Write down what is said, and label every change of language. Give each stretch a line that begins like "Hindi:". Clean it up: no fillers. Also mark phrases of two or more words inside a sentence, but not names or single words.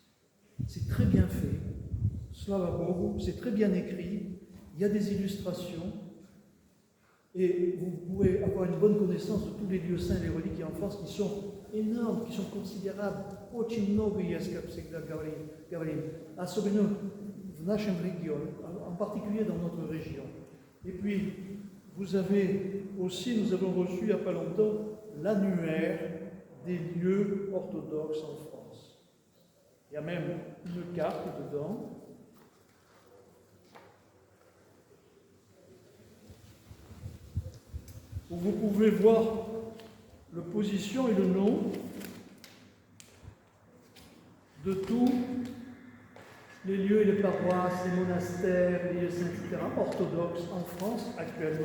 French: C'est très bien fait,
Russian: Слава Богу,
French: c'est très bien écrit, il y a des illustrations, et vous pouvez avoir une bonne connaissance de tous les lieux saints et les reliques en France qui sont énormes, qui sont considérables.
Russian: Очень много есть, как всегда говорим, особенно в нашем регионе,
French: en particulier dans notre région. Et puis, vous avez aussi, nous avons reçu il n'y a pas longtemps l'annuaire des lieux orthodoxes en France. Il y a même une carte dedans. Où vous pouvez voir la position et le nom de tous les lieux et les paroisses, les monastères, les lieux saints, etc., orthodoxes en France actuellement.